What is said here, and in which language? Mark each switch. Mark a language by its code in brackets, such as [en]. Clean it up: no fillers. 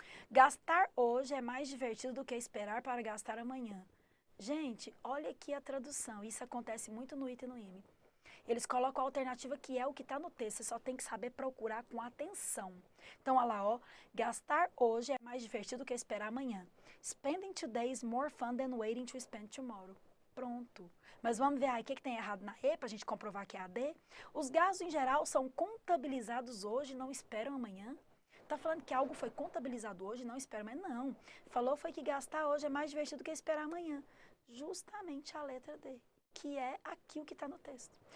[pt] Gastar hoje é mais divertido do que esperar para gastar amanhã. Gente, olha aqui a tradução. Isso acontece muito no ITA e no IME. Eles colocam a alternativa que é o que está no texto. Você só tem que saber procurar com atenção. Então, olha lá, ó. Gastar hoje é mais divertido do que esperar amanhã. [en] Spending today is more fun than waiting to spend tomorrow. [pt] Pronto. Mas vamos ver aí o que tem errado na E, para a gente comprovar que é a D. Os gastos, em geral, são contabilizados hoje e não esperam amanhã. Está falando que algo foi contabilizado hoje e não espera amanhã. Não. Falou foi que gastar hoje é mais divertido do que esperar amanhã. Justamente a letra D, que é aqui o que está no texto.